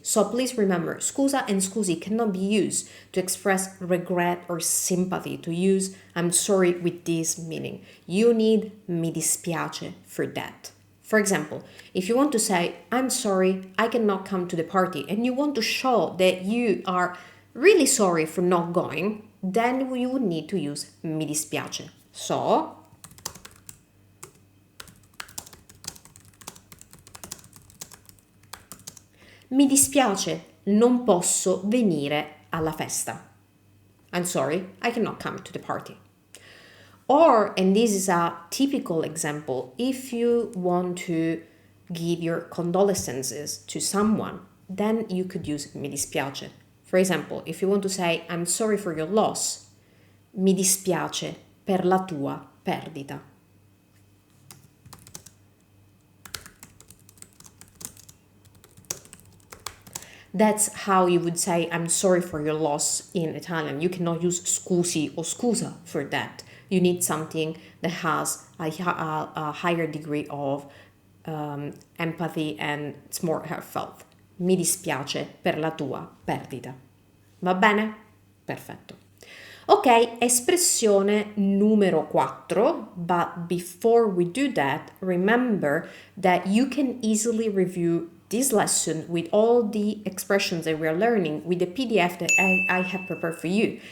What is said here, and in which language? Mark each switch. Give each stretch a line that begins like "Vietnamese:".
English: So please remember, scusa and scusi cannot be used to express regret or sympathy, to use I'm sorry with this meaning. You need mi dispiace for that. For example, if you want to say, I'm sorry, I cannot come to the party, and you want to show that you are really sorry for not going, then you would need to use mi dispiace.
Italian: So, mi dispiace, non posso venire alla festa.
English: I'm sorry, I cannot come to the party. Or, and this is a typical example, if you want to give your condolences to someone, then you could use mi dispiace. For example, if you want to say, I'm sorry for your loss,
Italian: mi dispiace per la tua perdita.
English: That's how you would say I'm sorry for your loss in Italian. You cannot use scusi or scusa for that. You need something that has a higher degree of empathy and it's more heartfelt.
Italian: Mi dispiace per la tua perdita. Va bene? Perfetto. Ok, espressione numero 4,
English: but before we do that, remember that you can easily review this lesson with all the expressions that we are learning with the PDF that I have prepared for you.